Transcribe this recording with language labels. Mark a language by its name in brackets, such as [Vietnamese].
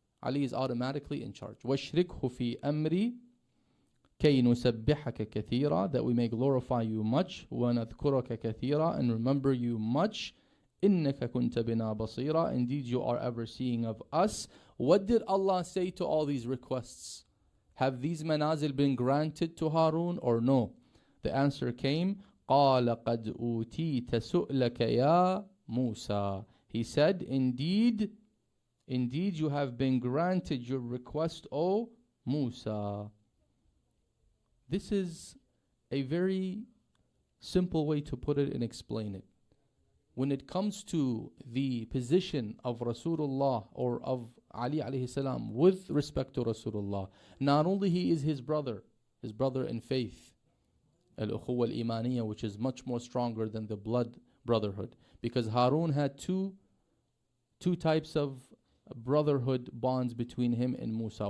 [English] Ali is automatically in charge. [Arabic] وَاشْرِكْهُ فِي أَمْرِي كَيْ نُسَبِّحَكَ كَثِيرًا, [English] that we may glorify you much, [Arabic] وَنَذْكُرَكَ كَثِيرًا, [English] and remember you much. [Arabic] إِنَّكَ كُنْتَ بِنَا بَصِيرًا, [English] indeed you are ever seeing of us. What did Allah say to all these requests? Have these manazil been granted to Harun or no? The answer came, [Arabic] قَالَ قَدْ أُوتِيتَ سُؤْلَكَ يَا مُوسَى. [English] He said, indeed you have been granted your request, O Musa. This is a very simple way to put it and explain it. when it comes to the position of Rasulullah or of Ali alayhi salam with respect to Rasulullah, not only he is his brother in faith, al-ukhuwa al-imaniyya, which is much more stronger than the blood brotherhood, because Harun had two types of brotherhood bonds between him and Musa.